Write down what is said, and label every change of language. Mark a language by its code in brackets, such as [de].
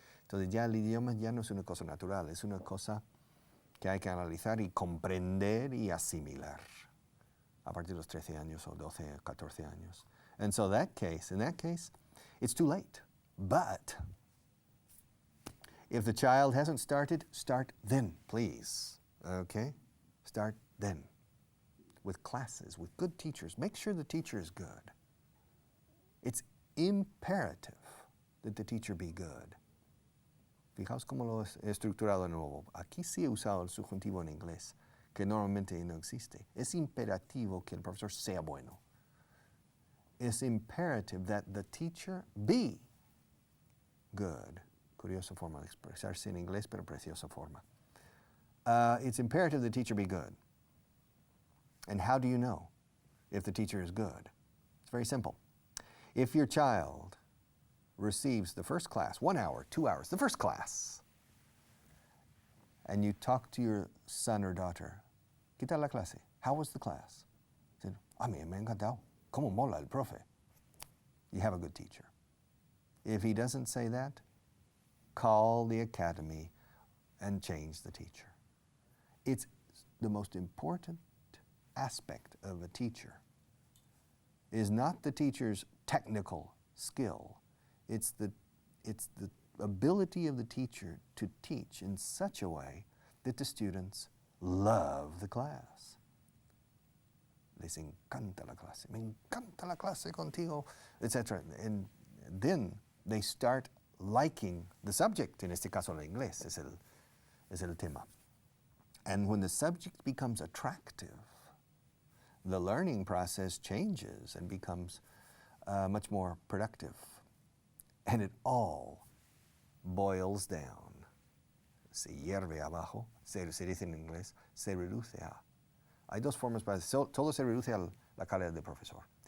[es] Entonces ya el idioma ya no es una cosa natural, es una cosa que hay que analizar y comprender y asimilar. a partir de los 13 años o 12, 14 años. [en] And so in that case, it's too late. But if the child hasn't started, start then, please. Okay? Start then. With classes, with good teachers. Make sure the teacher is good. It's imperative that the teacher be good. [es] Fijaos cómo lo he estructurado de nuevo. Aquí sí he usado el subjuntivo en inglés, que normalmente no existe. Es imperativo que el profesor sea bueno. [en] It's imperative that the teacher be good. [es] Curiosa forma de expresarse en inglés, pero preciosa forma. [en] It's imperative the teacher be good. And how do you know if the teacher is good? It's very simple. If your child receives the first class, 1 hour, 2 hours, the first class, and you talk to your son or daughter, [es] ¿qué tal la clase? [en] How was the class? Said, [es] a mí me ha encantado. ¿Cómo mola el profe? [en] You have a good teacher. If he doesn't say that, call the academy and change the teacher. It's the most important aspect of a teacher is not the teacher's technical skill. It's the ability of the teacher to teach in such a way that the students love the class. [es] Les encanta la clase. Me encanta la clase contigo, etc. [en] And then they start liking the subject. [es] En este caso, el inglés es el tema. [en] And when the subject becomes attractive, the learning process changes and becomes much more productive. And it all boils down. [es] Se hierve abajo, se dice en inglés, se reduce a. Hay dos formas para decir, todo se reduce a la calidad del profesor.